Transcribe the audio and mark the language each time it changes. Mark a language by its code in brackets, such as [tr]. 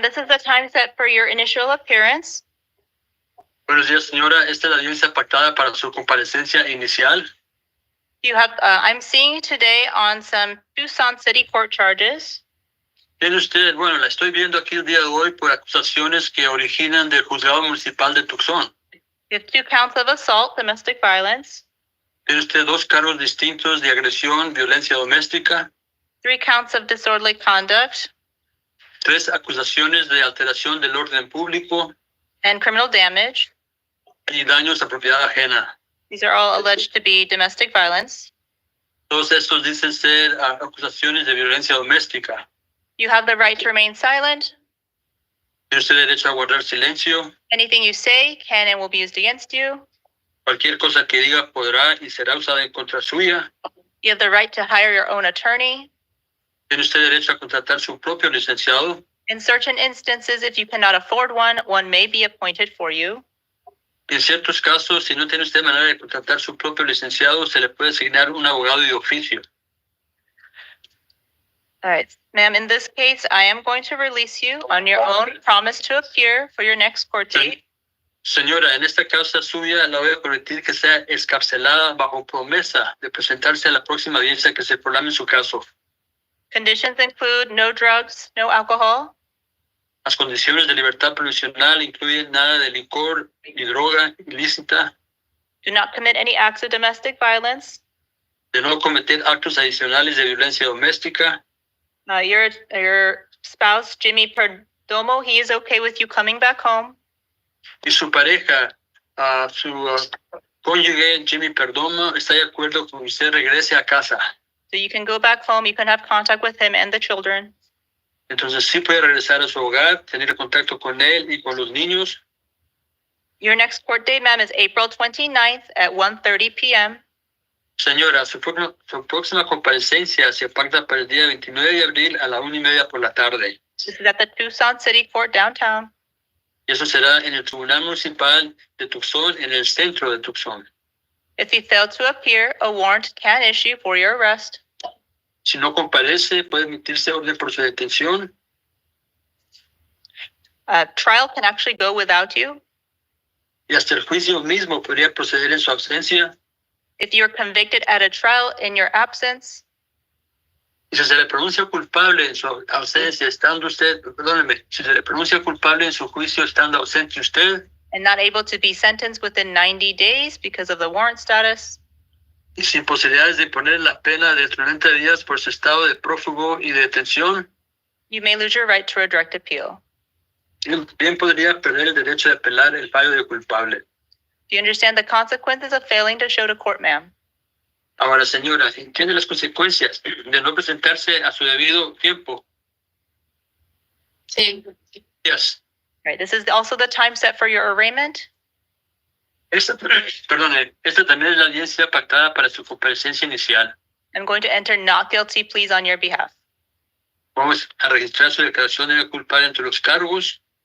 [en] This is the time set for your initial appearance. [es] Buenos días, señora. Esta es la audiencia pactada para su comparecencia inicial. [en] You have, I'm seeing you today on some Tucson City Court charges. [es] Tiene usted, bueno, la estoy viendo aquí el día de hoy por acusaciones que originan del juzgado municipal de Tucson. [en] You have 2 counts of assault, domestic violence. [es] Tiene usted 2 cargos distintos de agresión, violencia doméstica. [en] 3 counts of disorderly conduct. [es] 3 acusaciones de alteración del orden público [en] and criminal damage. [es] y daños a propiedad ajena. [en] These are all alleged to be domestic violence. [es] Todos estos dicen ser acusaciones de violencia doméstica. [en] You have the right to remain silent. [es] Tiene usted derecho a guardar silencio. [en] Anything you say can and will be used against you. [es] Cualquier cosa que diga podrá y será usada en contra suya. [en] You have the right to hire your own attorney. [es] Tiene usted derecho a contratar su propio licenciado. [en] In certain instances, if you cannot afford one may be appointed for you. [es] En ciertos casos, si no tiene usted manera de contratar su propio licenciado, se le puede asignar un abogado de oficio. [en] All right, ma'am, in this case, I am going to release you on your own promise to appear for your next court date. [es] Señora, en esta causa suya la voy a permitir que sea excarcelada bajo promesa de presentarse a la próxima audiencia que se programe en su caso. [en] Conditions include no drugs, no alcohol. [es] Las condiciones de libertad provisional incluyen nada de licor ni droga ilícita. [en] Do not commit any acts of domestic violence. [es] De no cometer actos adicionales de violencia doméstica. [en] Your spouse, Jimmy Perdomo, he is okay with you coming back home. [es] Y su pareja, su cónyuge, Jimmy Perdomo, está de acuerdo con que usted regrese a casa. [en] So you can go back home, you can have contact with him and the children. [es] Entonces sí puede regresar a su hogar, tener contacto con él y con los niños. [en] Your next court date, ma'am, is April 29th at 1:30 p.m. [es] Señora, su próxima comparecencia se pacta para el día 29 de abril a la 1:30 por la tarde. [en] This is at the Tucson City Court downtown. [es] Y eso será en el Tribunal Municipal de Tucson, en el centro de Tucson. [en] If you fail to appear, a warrant can issue for your arrest. [es] Si no comparece, puede emitirse orden por su detención. [en] Trial can actually go without you. [es] Y hasta el juicio mismo podría proceder en su ausencia. [en] If you're convicted at a trial in your absence. [es] Y si se le pronuncia culpable en su ausencia, estando usted, perdóneme, si se le pronuncia culpable en su juicio, estando ausente usted. [en] And not able to be sentenced within 90 days because of the warrant status. [es] Y sin posibilidades de imponer la pena de 30 días por su estado de prófugo y de detención. [en] You may lose your right to a direct appeal. [es] Bien podría perder el derecho de apelar el fallo de culpable. [en] Do you understand the consequences of failing to show to court, ma'am? [es] Ahora, señora, ¿entiende las consecuencias de no presentarse a su debido tiempo? Sí. [en] Yes. Right. This is also the time set for your arraignment. [es] Esta también es la audiencia pactada para su comparecencia inicial. [en] I'm going to enter not guilty pleas on your behalf. [es] Vamos a registrar su declaración de no culpable entre los cargos.